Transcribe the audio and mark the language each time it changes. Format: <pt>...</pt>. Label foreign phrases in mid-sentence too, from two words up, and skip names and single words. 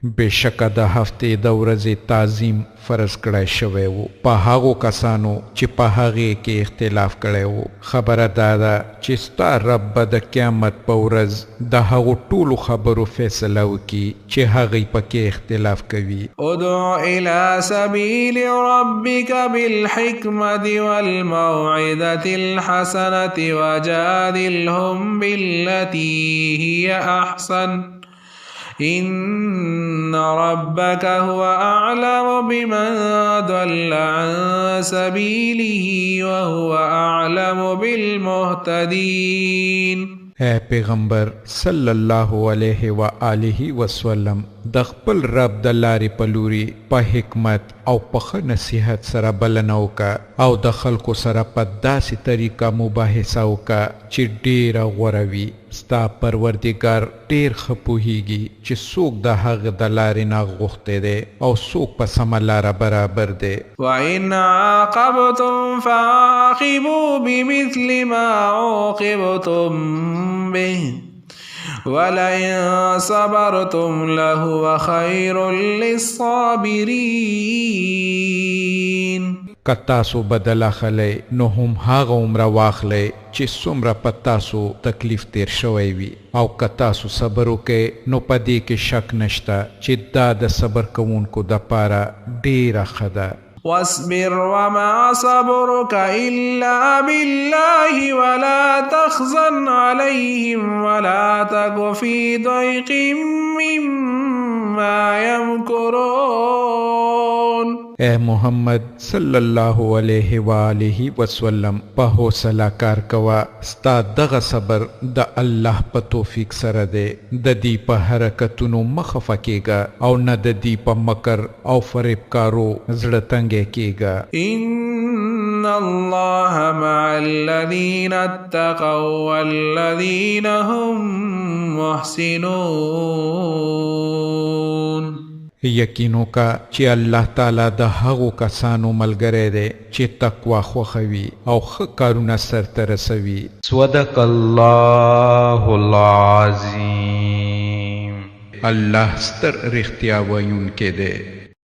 <ps>بشکه د هفتې د ورځې تعظیم فرض کړی شوی و په هغو کسانو چې په هغې کې اختلاف کړی و خبره دا ده چې ستا رب به د قیامت په ورځ د هغو ټولو خبرو فیصله وکړي چې هغوی پکې اختلاف کوي</ps> <ar>ادع الى سبيل ربك بالحكمة والموعظة الحسنة وجادلهم بالتي هي أحسن إن ربك هو أعلم بمن ضل عن سبيله وهو أعلم بالمهتدين</ar> <ps>اے پیغمبر</ps> <ar>صلی الله علیه و آله وسلم</ar> <ps>د خپل رب د لارې په لوري په حکمت او په ښه نصیحت سره بلنه وکړه او د خلکو سره په داسې طریقه مباحثه وکړه چې ډېره غوره وي ستا پروردګار ډېر ښه پوهیږي چې څوک د هغه د لارې نه غوښتی دی او څوک په سمه لاره برابر دی</ps> <ar>وإن عاقبتم فعاقبوا بمثل ما عوقبتم به ولئن صبرتم لهو خير للصابرين</ar> <ps>که تاسو بدل اخلی نو هم هغه عمره واخلی چې څومره په تاسو تکلیف تیر شوی وي او که تاسو صبر وکئ نو په دې کې شک نشته چې دا د صبر کوونکو دپاره ډېره ښه ده</ps> <ar>واصبر وما صبرك إلا بالله ولا تحزن عليهم ولا تك في ضيق مما يمكرون</ar> <ps>اے محمد</ps> <ar>صلی الله علیه و آله وسلم</ar> <ps>په حوصله کار کوه ستا دغه صبر د الله په توفیق سره دی د دې په حرکتونو مه خفه کیږه او نه د دې په مکر او فریبکارو زړه تنګی کیږه</ps> <ar>إن الله مع الذين اتقوا والذين هم محسنون</ar> <ps>یقینو کا چې</ps> <ar>الله تعالی</ar> <ps>د هغو کسانو ملګری دی چې تقوا خوښوي او ښه کارونه سرته رسوي</ps> <ar>صدق الله العظیم</ar> <ps>الله ستر رښتیا ویونکی دی</ps>